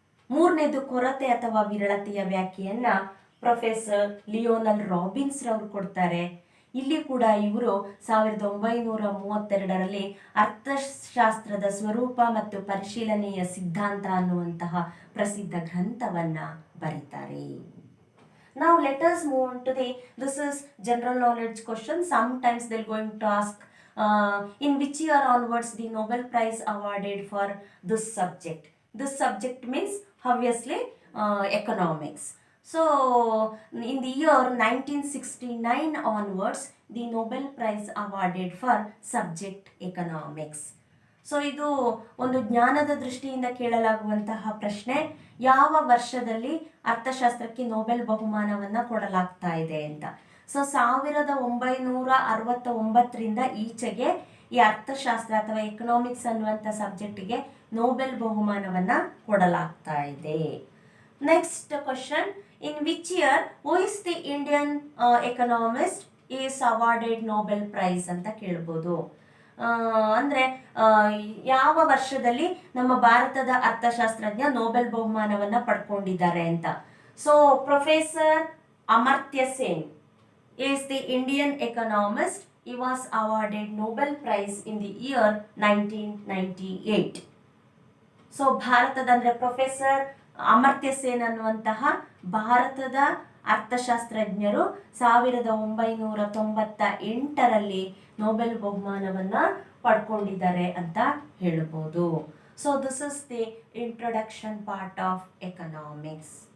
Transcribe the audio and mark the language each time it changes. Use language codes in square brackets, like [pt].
[kn] ಮೂರನೇದು ಕೊರತೆ ಅಥವಾ ವಿರಳತೆಯ ವ್ಯಾಖ್ಯೆಯನ್ನ ಪ್ರೊಫೆಸರ್ ಲಿಯೋನಲ್ ರಾಬಿನ್ಸ್ ರವರು ಕೊಡ್ತಾರೆ. ಇಲ್ಲಿ ಕೂಡ ಇವರು 1932ರಲ್ಲಿ ಅರ್ಥಶಾಸ್ತ್ರದ ಸ್ವರೂಪ ಮತ್ತು ಪರಿಶೀಲನೆಯ ಸಿದ್ಧಾಂತ ಅನ್ನುವಂತಹ ಪ್ರಸಿದ್ಧ ಗ್ರಂಥವನ್ನ ಬರೀತಾರೆ. [en] Now let us move on to this is general knowledge question. Sometimes they're going to ask in which year onwards the Nobel Prize awarded for this subject. This subject means obviously economics. So in the year 1969 onwards the Nobel Prize awarded for subject economics. [kn] So ಇದು ಒಂದು ಜ್ಞಾನದ ದೃಷ್ಟಿಯಿಂದ ಕೇಳಲಾಗುವಂತಹ ಪ್ರಶ್ನೆ, ಯಾವ ವರ್ಷದಲ್ಲಿ ಅರ್ಥಶಾಸ್ತ್ರಕ್ಕೆ Nobel ಬಹುಮಾನವನ್ನು ಕೊಡಲಾಗ್ತಾ ಇದೆ ಅಂತ. ಸೊ 1969ರಿಂದ ಈಚೆಗೆ ಈ ಅರ್ಥಶಾಸ್ತ್ರ ಅಥವಾ ಎಕನಾಮಿಕ್ಸ್ ಅನ್ನುವಂಥ ಸಬ್ಜೆಕ್ಟಿಗೆ ನೊಬೆಲ್ ಬಹುಮಾನವನ್ನು ಕೊಡಲಾಗ್ತಾ ಇದೆ. [en] next question, in which year who is the Indian economist is awarded Nobel prize [kn] ಅಂತ ಕೇಳ್ಬೋದು. ಅಂದರೆ ಯಾವ ವರ್ಷದಲ್ಲಿ ನಮ್ಮ ಭಾರತದ ಅರ್ಥಶಾಸ್ತ್ರಜ್ಞ ನೊಬೆಲ್ ಬಹುಮಾನವನ್ನು ಪಡ್ಕೊಂಡಿದ್ದಾರೆ ಅಂತ. [en] So professor Amartya Sen is the Indian economist. He was awarded Nobel Prize in the year 1998. [kn] So ಭಾರತದ ಅಂದರೆ ಪ್ರೊಫೆಸರ್ ಅಮರ್ತ್ಯ ಸೇನ್ ಅನ್ನುವಂತಹ ಭಾರತದ ಅರ್ಥಶಾಸ್ತ್ರಜ್ಞರು 1998ರಲ್ಲಿ ನೊಬೆಲ್ ಬಹುಮಾನವನ್ನು ಪಡ್ಕೊಂಡಿದ್ದಾರೆ ಅಂತ ಹೇಳ್ಬೋದು. [en] So this is the introduction part of economics.